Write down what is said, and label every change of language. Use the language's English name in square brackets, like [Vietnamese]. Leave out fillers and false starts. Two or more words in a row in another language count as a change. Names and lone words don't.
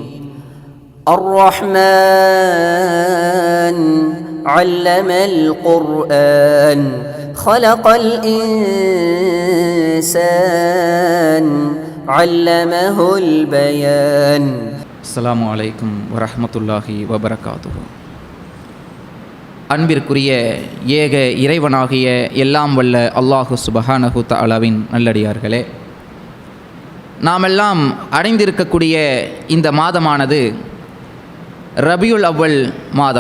[Arabic] الرحمن علم القرآن خلق الإنسان علمه البيان. السلام عليكم ورحمة الله وبركاته. [Tamil] அன்பிற்குரிய ஏக இறைவனாகிய எல்லாம் வல்ல அல்லாஹு [Arabic] سبحانه تعالى [Tamil] நல்லடியார்களே, நாமெல்லாம் அடைந்திருக்கக்கூடிய இந்த மாதமானது ரபியுல் அவ்வல் மாதம்.